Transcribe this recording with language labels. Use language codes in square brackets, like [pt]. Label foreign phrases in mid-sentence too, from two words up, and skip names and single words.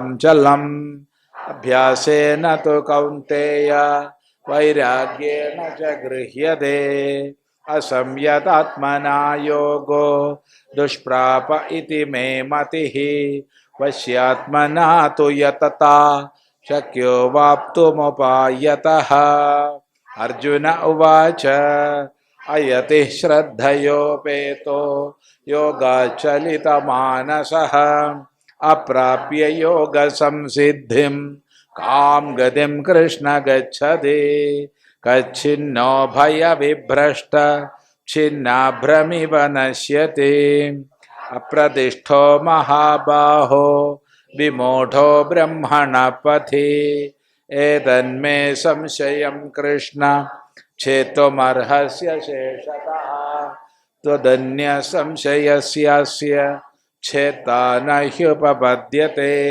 [sa] चलम् अभ्यासेन तु कौन्तेय वैराग्येन च गृह्यते असंयतात्मना योगो दुष्प्राप इति मे मतिः वश्यात्मना तु यतता शक्यो वाप्तुमुपायतः अर्जुन उवाच अयति श्रद्धयोपेतो योगाचलितमानसः अप्राप्य योगसंसिद्धिं കാം ഗതിം കൃഷ്ണ ഗച്ഛതി കച്ഛിന്നോ ഭയവിഭ്രഷ്ട ഛിന്നാഭ്രമിവ നശ്യതി അപ്രതിഷ്ഠോ മഹാബാഹോ വിമൂഢോ ബ്രഹ്മണ പഥി ഏതന്മേ സംശയം കൃഷ്ണ ഛേത്വമർഹസ്യ ശേഷതഃ ത്വദന്യ സംശയസ്യാസ്യ ഛേത്താ ന ഹ്യുപപദ്യത്തെ.